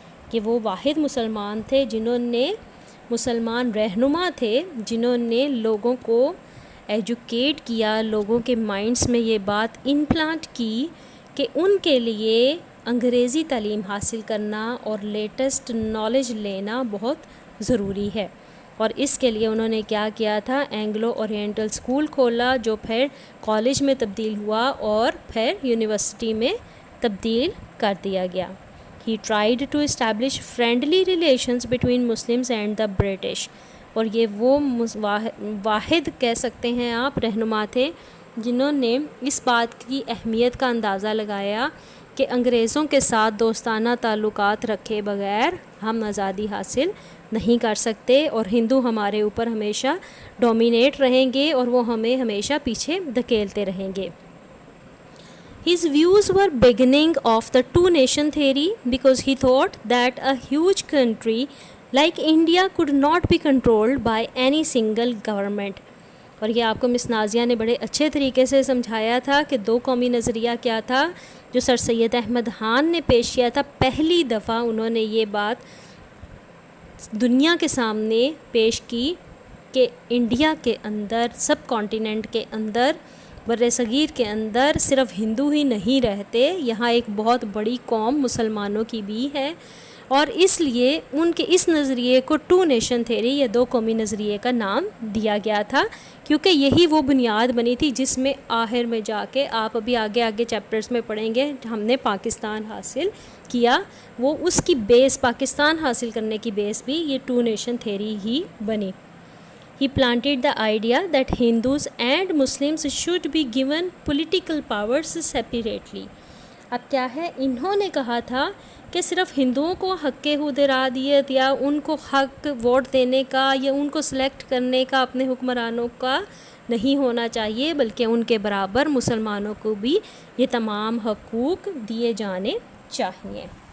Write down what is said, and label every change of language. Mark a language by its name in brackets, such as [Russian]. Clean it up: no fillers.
[Urdu] کہ وہ واحد مسلمان تھے جنہوں نے، مسلمان رہنما تھے جنہوں نے لوگوں کو ایجوکیٹ کیا، لوگوں کے مائنڈس میں یہ بات امپلانٹ کی کہ ان کے لیے انگریزی تعلیم حاصل کرنا اور لیٹسٹ نالج لینا بہت ضروری ہے. اور اس کے لیے انہوں نے کیا کیا تھا، اینگلو اورینٹل اسکول کھولا جو پھر کالج میں تبدیل ہوا اور پھر یونیورسٹی میں تبدیل کر دیا گیا. [English] He tried to establish friendly relations between Muslims and the British. [Urdu] اور یہ وہ واحد کہہ سکتے ہیں آپ رہنما تھے جنہوں نے اس بات کی اہمیت کا اندازہ لگایا کہ انگریزوں کے ساتھ دوستانہ تعلقات رکھے بغیر ہم آزادی حاصل نہیں کر سکتے، اور ہندو ہمارے اوپر ہمیشہ ڈومینیٹ رہیں گے اور وہ ہمیں ہمیشہ پیچھے دھکیلتے رہیں گے. [English] His views were beginning of the two-nation theory because he thought that a huge country like India could not be controlled by any single government. [Urdu] اور یہ آپ کو مس نازیہ نے بڑے اچھے طریقے سے سمجھایا تھا کہ دو قومی نظریہ کیا تھا جو سر سید احمد خان نے پیش کیا تھا. پہلی دفعہ انہوں نے یہ بات دنیا کے سامنے پیش کی کہ انڈیا کے اندر، سب کانٹیننٹ کے اندر، بر صغیر کے اندر صرف ہندو ہی نہیں رہتے، یہاں ایک بہت بڑی قوم مسلمانوں کی بھی ہے. اور اس لیے ان کے اس نظریے کو ٹو نیشن تھیوری یا دو قومی نظریے کا نام دیا گیا تھا، کیونکہ یہی وہ بنیاد بنی تھی جس میں آخر میں جا کے آپ ابھی آگے چیپٹرز میں پڑھیں گے ہم نے پاکستان حاصل کیا، وہ اس کی بیس، پاکستان حاصل کرنے کی بیس بھی یہ ٹو نیشن تھیوری ہی بنی. [English] He planted the idea that Hindus and Muslims should be given political powers separately. [Urdu] اب کیا ہے، انہوں نے کہا تھا کہ صرف ہندوؤں کو حق حدرادیت یا ان کو حق ووٹ دینے کا یا ان کو سلیکٹ کرنے کا اپنے حکمرانوں کا نہیں ہونا چاہیے، بلکہ ان کے برابر مسلمانوں کو بھی یہ تمام حقوق دیے جانے چاہیے.